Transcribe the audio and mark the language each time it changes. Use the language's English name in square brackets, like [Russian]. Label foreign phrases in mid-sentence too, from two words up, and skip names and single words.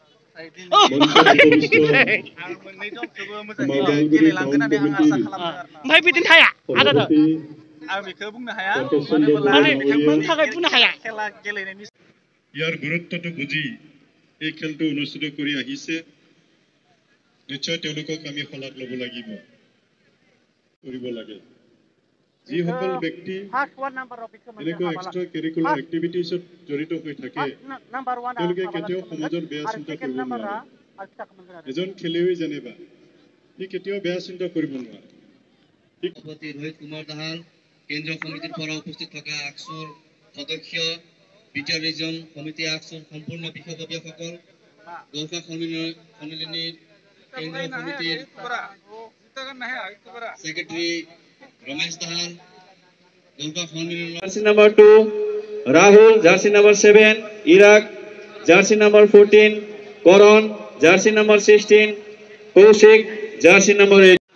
[Bodo] आं मोननै दलखौबो मोजाङै गेलेलांगोन होननानै आं आसा खालामो ओमफ्राय बिदिनो थाया आदादों आं बेखौ बुंनो हाया मानो होनोब्ला खेला गेलेनायनि [Assamese] ইয়াৰ গুৰুত্বটো বুজি এই খেলটো অনুষ্ঠিত কৰি আহিছে নিশ্চয় তেওঁলোকক আমি শলাগ ল'ব লাগিব কৰিব লাগে যিসকল ব্যক্তি এনেকুৱা [English] extra curricular activities [Assamese] জড়িত হৈ থাকে তেওঁলোকে কেতিয়াও সমাজৰ বেয়া চিন্তা কৰিব নোৱাৰে এজন খেলুৱৈ যেনিবা সি কেতিয়াও বেয়া চিন্তা কৰিব নোৱাৰে সভাপতি ৰোহিত কুমাৰ দাহাল কেন্দ্ৰীয় সমিতিৰ পৰা উপস্থিত থকা আকসুৰ সদস্য দ্বিতীয় ৰিজন সমিতি আকসুৰ সম্পূৰ্ণ বিষয়ববীয়াসকল গৌফা সন্মিলনীৰ কেন্দ্ৰীয় সমিতিৰ সেক্ৰেটাৰী रमेश दाहाल गौफा सन्मिलन [English] jersey number 2 Rahul jersey number 7 Irak jersey number 14 Karan jersey number 16 Kaushik jersey number 8